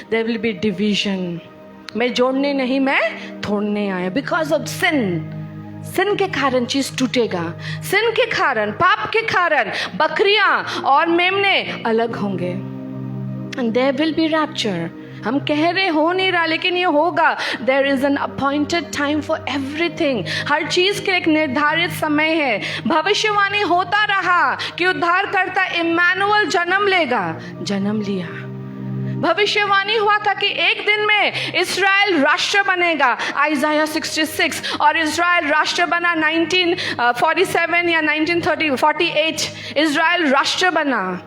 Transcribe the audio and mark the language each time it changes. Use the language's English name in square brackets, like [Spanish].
[English] There will be division. [Hindi] मैं जोड़ने नहीं, मैं तोड़ने आया। [English] because of sin [Hindi] सिन के कारण चीज टूटेगा, सिन के कारण, पाप के कारण बकरियां और मेमने अलग होंगे। [English] And there will be rapture. [Hindi] हम कह रहे हो नहीं रहा, लेकिन ये होगा। [English] There is an appointed time for everything. [Hindi] हर चीज के एक निर्धारित समय है। भविष्यवाणी होता रहा कि उद्धारकर्ता इम्मानुएल जन्म लेगा, जन्म लिया। भविष्यवाणी हुआ था कि एक दिन में इस्राएल राष्ट्र बनेगा, आइज़ाया 66, और इस्राएल राष्ट्र बना 1947 या 1948 इस्राएल राष्ट्र बना।